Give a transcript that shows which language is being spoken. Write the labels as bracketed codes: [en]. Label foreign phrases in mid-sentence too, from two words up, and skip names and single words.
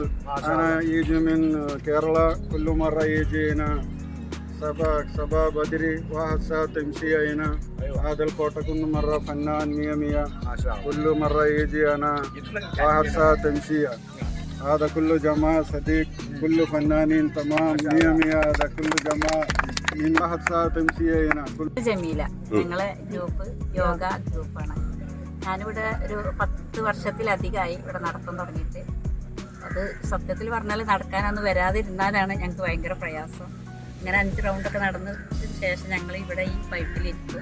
[ar] أنا يجي من كيرلا كل مرة يجي هنا صباح بدري 1 ساعة تمشي هنا. هذا الكوٹا كل مرة فنان 100 ما شاء الله. كل مرة يجي أنا 1 ساعة تمشي. هذا كله جماعة صديق كله فنانين تمام مية مية هذا كله جماعة من واحد ساعة تمشي هنا [ml] ജമീല ഞങ്ങളെ ഗ്രൂപ്പ് യോഗ ഗ്രൂപ്പാണ്. ഞാനിവിടെ ഒരു 10 വർഷത്തിലധികമായി ഇവിടെ നടത്താൻ തുടങ്ങിയിട്ട്. അത് സത്യത്തിൽ പറഞ്ഞാൽ നടക്കാനൊന്നും വരാതിരുന്നാലാണ് ഞങ്ങൾക്ക് ഭയങ്കര പ്രയാസം. ഇങ്ങനെ 5 റൗണ്ടൊക്കെ നടന്നതിന് ശേഷം ഞങ്ങൾ ഇവിടെ ഈ പൈപ്പിലിരിക്കും.